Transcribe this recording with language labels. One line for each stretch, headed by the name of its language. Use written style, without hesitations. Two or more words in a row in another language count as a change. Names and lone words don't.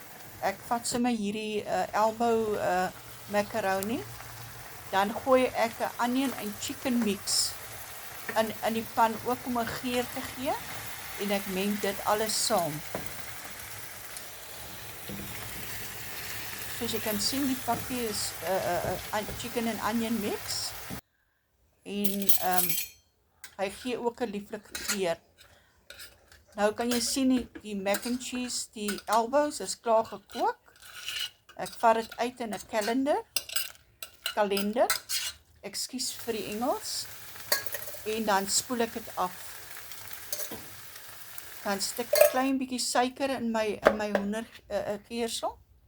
Afrikaans: Ek vat sommer hierdie
English: elbow macaroni.
Afrikaans: Dan gooi ek 'n onion en
English: chicken mix
Afrikaans: in die pan ook om 'n geur te gee, en ek meng dit alles saam. Soos jy kan sien, die pakkie is
English: chicken and onion mix,
Afrikaans: en hy gee ook 'n lieflike geur. Nou kan jy sien die
English: mac and cheese,
Afrikaans: die elbows is klaar gekook. Ek vat dit uit in 'n kalender, ekskuus vir die Engels, en dan spoel ek dit af. Dan stik 'n klein bietjie suiker in my hoender geersel.